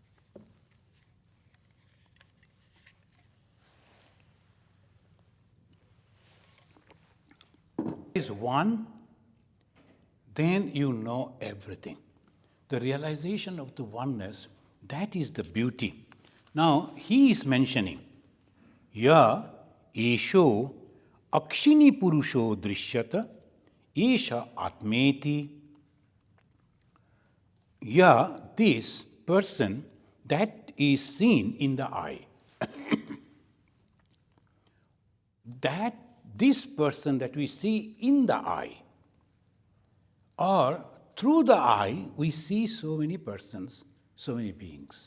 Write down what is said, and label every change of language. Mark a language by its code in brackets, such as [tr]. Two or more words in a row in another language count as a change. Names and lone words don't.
[en] Is one, then you know everything. The realization of the oneness, that is the beauty. Now, he is mentioning, [sa] Ya esho akshini purusho drishyata, esha atmeti. [en] Ya, this person that is seen in the eye. That this person that we see in the eye, or through the eye, we see so many persons, so many beings.